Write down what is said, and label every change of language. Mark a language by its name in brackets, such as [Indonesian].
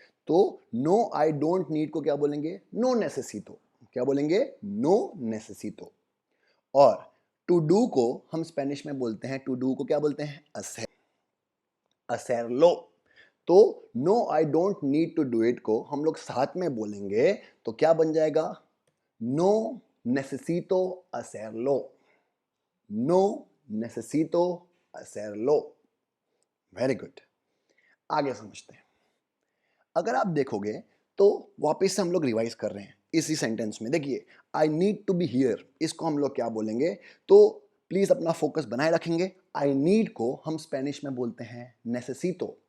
[Hindi] तो [English] no I don't need [Hindi] को क्या बोलेंगे? [Spanish] नो नेसेसितो। [Hindi] क्या बोलेंगे? [Spanish] नो नेसेसितो। [Hindi] और [English] to do [Hindi] को हम स्पेनिश में बोलते हैं, टू डू को क्या बोलते हैं? [Spanish] hacerlo। [Hindi] तो [English] no I don't need to do it [Hindi] को हम लोग साथ में बोलेंगे तो क्या बन जाएगा? [Spanish] नो necesito hacerlo। नो necesito hacerlo। [Hindi] Very good. आगे समझते हैं। अगर आप देखोगे तो वापस से हम लोग रिवाइज कर रहे हैं इसी सेंटेंस में। देखिए [English] I need to be here, [Hindi] इसको हम लोग क्या बोलेंगे? तो प्लीज अपना फोकस बनाए रखेंगे। [English] I need [Hindi] को हम स्पेनिश में बोलते हैं नेसेसितो।